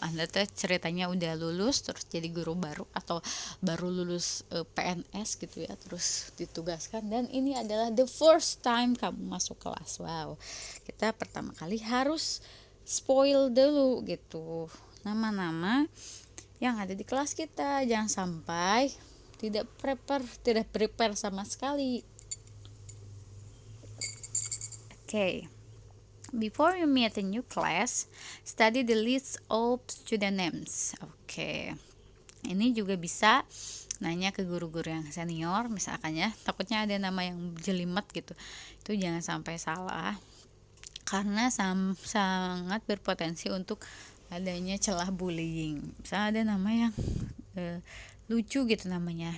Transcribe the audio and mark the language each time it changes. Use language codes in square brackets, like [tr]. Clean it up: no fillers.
[id] Anda tuh ceritanya udah lulus terus jadi guru baru, atau baru lulus PNS gitu ya, terus ditugaskan, dan ini adalah [en] the first time [id] kamu masuk kelas. Wow, kita pertama kali harus spoil dulu gitu nama-nama yang ada di kelas kita. Jangan sampai tidak prepare sama sekali. [en] Okay. Before you meet a new class, study the list of student names. [id] Oke. Ini juga bisa nanya ke guru-guru yang senior misalkan ya. Takutnya ada nama yang jelimet gitu. Itu jangan sampai salah, karena sangat berpotensi untuk adanya celah bullying. Misalnya ada nama yang lucu gitu namanya.